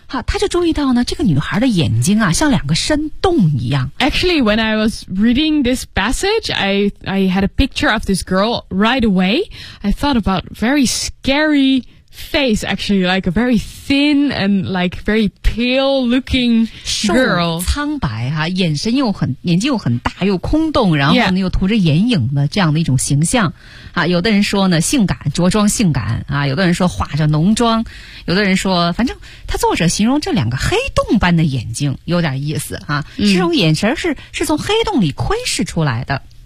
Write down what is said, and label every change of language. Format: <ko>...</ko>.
<zh>好，他就注意到呢，这个女孩的眼睛啊，像两个深洞一样。</zh> <en>Actually, when I was reading this passage, I had a picture of this girl right away. I thought about very scary face, actually, like a very thin and like very pale looking girl.</en> <zh>瘦苍白哈，眼神又很，眼睛又很大，又空洞，然后呢、</zh> <en>yeah.</en> <zh>又涂着眼影的这样的一种形象。啊，有的人说呢，性感，着装性感啊；有的人说化着浓妆。有的人说，反正他作者形容这两个黑洞般的眼睛有点意思啊，这种眼神是从黑洞里窥视出来的。</zh>